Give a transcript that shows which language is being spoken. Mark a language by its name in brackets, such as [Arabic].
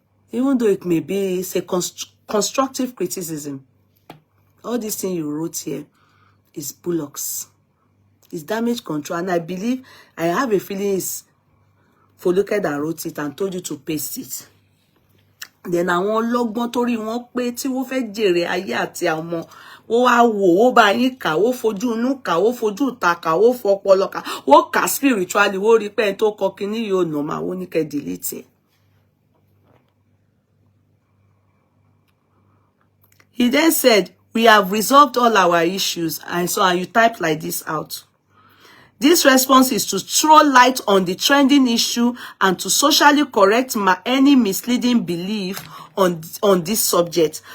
[English] Even though it may be a constructive criticism, all this thing you wrote here is bullocks. It's damage control, and I have a feeling it's Foluke that wrote it and told you to paste it. [Yoruba] Then àwọn ọlọ́gbọ́n torí wọ́n pé tí wọ́n fẹ́ jèrè ayé àti àwọn wọ́n wá wò ó bá yín kà ó fojú inú kà ó fojú ìta kà ó fọpọlọ kà ó kà spiritually ó rí pé tó kọ kíní yóò nà máa wọ́n ní kẹ́ delete ẹ̀. [English] He then said, "We have resolved all our issues," and you type like this out. This response is to throw light on the trending issue and to socially correct any misleading belief on this subject.